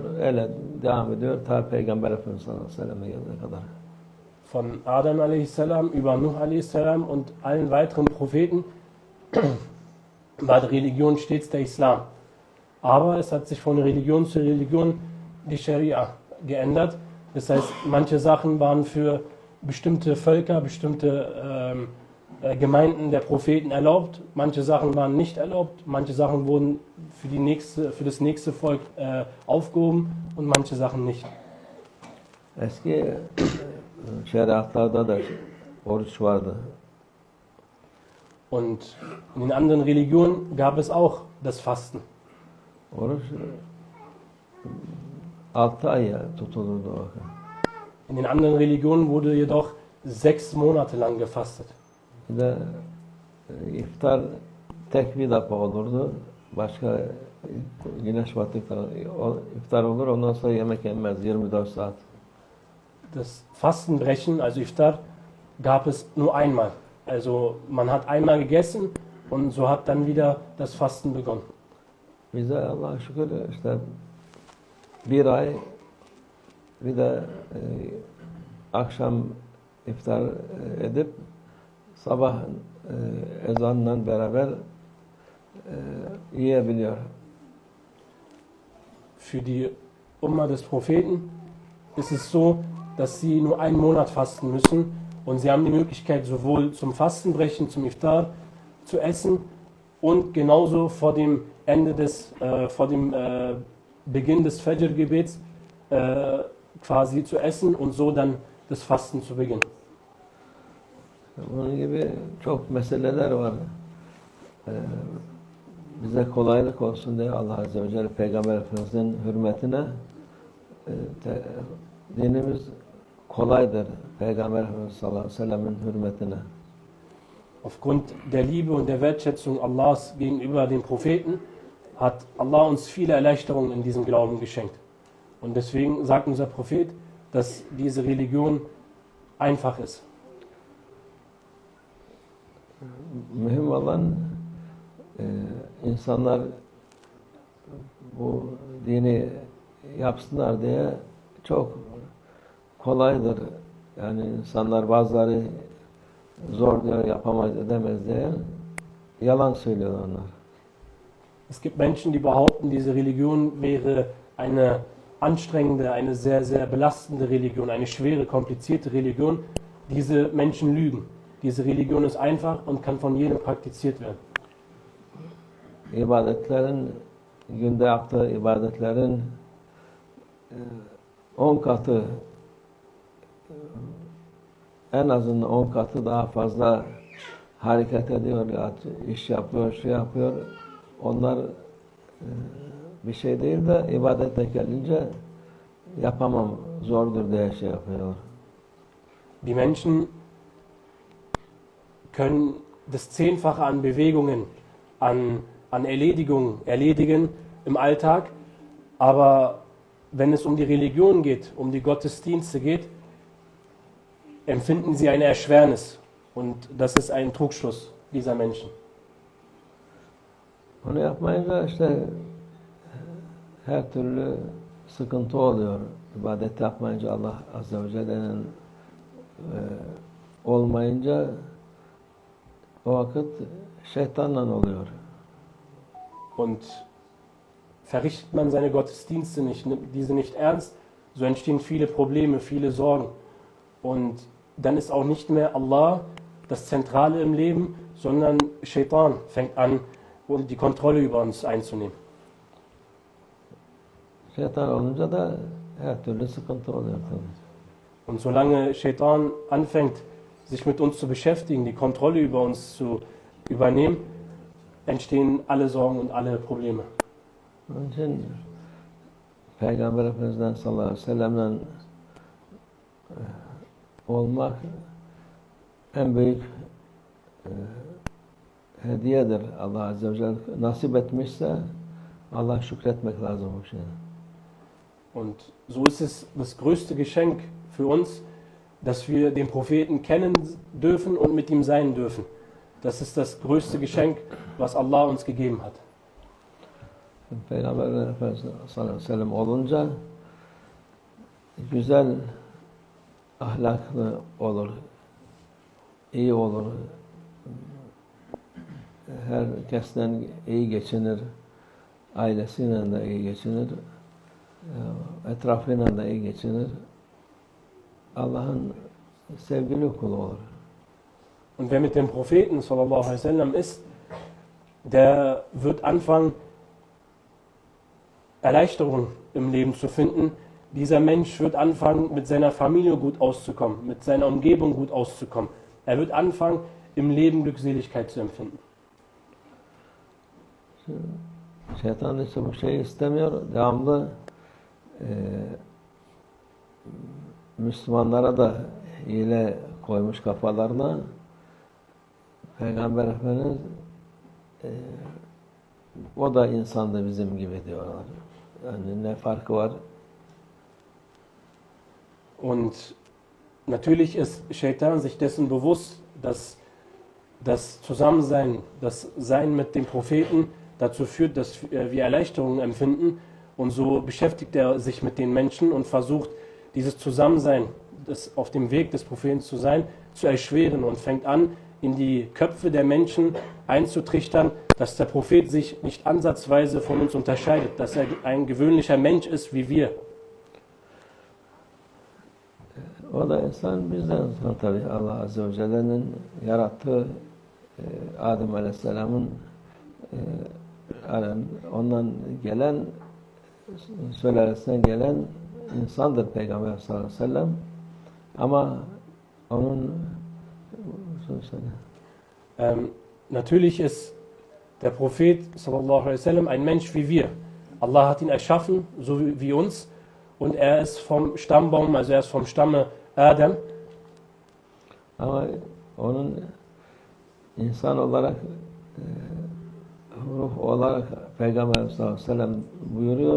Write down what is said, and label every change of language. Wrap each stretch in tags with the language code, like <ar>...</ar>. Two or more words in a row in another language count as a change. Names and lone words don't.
<tr>Öyle devam ediyor ta Peygamber Efendimiz</tr> <ar>صلى الله عليه وسلم'e</ar> <tr>gelene kadar.</tr> <de>Von Adam aleyhisselam über Nuh aleyhisselam und allen weiteren Propheten war die Religion stets der Islam. Aber es hat sich von Religion zu Religion die Scharia geändert. Das heißt, manche Sachen waren für bestimmte Völker, bestimmte Gemeinden der Propheten erlaubt, manche Sachen waren nicht erlaubt, manche Sachen wurden für das nächste Volk aufgehoben und manche Sachen nicht.</de> <tr>Eski şeriatlarda da oruç vardı.</tr> <de>Und in den anderen Religionen gab es auch das Fasten.</de> <tr>Oruç 6 ay tutulurdu o vakit.</tr> <de>In den anderen Religionen wurde jedoch 6 Monate lang gefastet.</de> <tr>Bir de iftar tek bir defa olurdu. Başka güneş battıktan iftar olur, ondan sonra yemek yenmez 24 saat.</tr> <de>Das Fastenbrechen, also Iftar, gab es nur einmal. Also man hat einmal gegessen und so hat dann wieder das Fasten begonnen.</de> <tr>Bize Allah'a şükür işte bir ay bir de akşam iftar edip sabah ezanla beraber yiyebiliyor.</tr> <de>Für die Umma des Propheten ist es so, dass sie nur einen Monat fasten müssen und sie haben die Möglichkeit, sowohl zum Fastenbrechen, zum Iftar zu essen und genauso vor dem Beginn des Fajr-Gebets quasi zu essen und so dann das Fasten zu beginnen.</de> <tr>Bunun gibi çok meseleler var. Bize kolaylık olsun diye</tr> <ar>الله عز وجل</ar> <tr>Peygamber Efendimiz'in hürmetine dinimiz kolaydır. Peygamber Efendimiz</tr> <ar>صلى الله عليه وسلم'in</ar> <tr>hürmetine.</tr> <de>Aufgrund der Liebe und der Wertschätzung Allahs gegenüber den Propheten hat Allah uns viele Erleichterungen in diesem Glauben geschenkt. Und deswegen sagt unser Prophet, dass diese Religion einfach ist.</de> <tr>Mühim olan insanlar bu dini yapsınlar diye çok kolaydır. Yani insanlar bazıları zor diyor, yapamaz, edemez diye yalan söylüyorlar onlar.</tr> <de>Es gibt Menschen, die behaupten, diese Religion wäre eine anstrengende, eine sehr, sehr belastende Religion, eine schwere, komplizierte Religion. Diese Menschen lügen. Diese Religion ist einfach und kann von jedem praktiziert werden.</de> <tr>ibadetlerin, günde yaptığı ibadetlerin 10 katı, en azından 10 katı daha fazla hareket ediyor, iş yapıyor, şey yapıyor. Onlar bir şey değil de ibadete gelince yapamam, zordur diye şey yapıyor.</tr> <de>Die Menschen können das Zehnfache an Bewegungen, an Erledigungen erledigen im Alltag, aber wenn es um die Religion geht, um die Gottesdienste geht, empfinden sie eine Erschwernis. Und das ist ein Trugschluss dieser Menschen.</de> <tr>Onu yapmayınca işte her türlü sıkıntı oluyor. İbadet yapmayınca,</tr> <ar>الله عز وجل'nin</ar> <tr>olmayınca o vakit şeytanla oluyor.</tr> <de>Und verrichtet man seine Gottesdienste nicht, nimmt diese nicht ernst, so entstehen viele Probleme, viele Sorgen. Und dann ist auch nicht mehr Allah das Zentrale im Leben, sondern Shaitan fängt an, die Kontrolle über uns einzunehmen.</de> <tr>Şeytan olunca da her türlü sıkıntı oluyor tabii.</tr> <de>Und solange Shaitan anfängt, sich mit uns zu beschäftigen, die Kontrolle über uns zu übernehmen, entstehen alle Sorgen und alle Probleme.</de> <tr>Onun için Peygamber Efendimiz'den</tr> <ar>صلى الله عليه وسلم'le</ar> <tr>olmak en büyük hediyedir.</tr> <ar>الله عز وجل</ar> <tr>nasip etmişse Allah şükretmek lazım bu şeyde.</tr> <de>Und so ist es das größte Geschenk für uns, dass wir den Propheten kennen dürfen und mit ihm sein dürfen. Das ist das größte Geschenk, was Allah uns gegeben hat.</de> <tr>Peygamber Efendimiz</tr> <ar>صلى الله عليه وسلم</ar> <tr>olunca güzel, ahlaklı olur, iyi olur, herkesten iyi geçinir, ailesiyle de iyi geçinir, etrafıyla da iyi geçinir. Allah'ın sevgili kulu olur.</tr> <de>Und wer mit dem Propheten</de> <ar>صلى الله عليه وسلم</ar> <de>ist, der wird anfangen, Erleichterung im Leben zu finden. Dieser Mensch wird anfangen, mit seiner Familie gut auszukommen, mit seiner Umgebung gut auszukommen. Er wird anfangen, im Leben Glückseligkeit zu empfinden.</de> <tr>Şeytan ise bu şeyi istemiyor. Devamlı Müslümanlara da hile koymuş kafalarına. Peygamber Efendimiz o da insandı bizim gibi diyorlar. Yani ne farkı var?</tr> <de>Und natürlich ist Shaitan sich dessen bewusst, dass das Zusammensein, das Sein mit dem Propheten dazu führt, dass wir Erleichterungen empfinden. Und so beschäftigt er sich mit den Menschen und versucht, dieses Zusammensein, das auf dem Weg des Propheten zu sein, zu erschweren und fängt an, in die Köpfe der Menschen einzutrichtern, dass der Prophet sich nicht ansatzweise von uns unterscheidet, dass er ein gewöhnlicher Mensch ist wie wir.</de> <tr>O da insan, bizden insan tabii.</tr> <ar>الله عز وجل'nin</ar> <tr>yarattığı Adem Aleyhisselam'ın ondan gelen, sülalesinden gelen insandır Peygamber</tr> <ar>صلى الله عليه وسلم.</ar> <tr>Ama onun</tr> <de>natürlich ist der Prophet</de> <ar>صلى الله عليه وسلم</ar> <de>ein Mensch wie wir. Allah hat ihn erschaffen, so wie uns. Und er ist vom Stammbaum, also er ist vom Stamme Adam.</de> <tr>Ama onun insan olarak, ruh olarak Peygamber</tr> <ar>صلى الله عليه وسلم</ar> <tr>buyuruyor.</tr>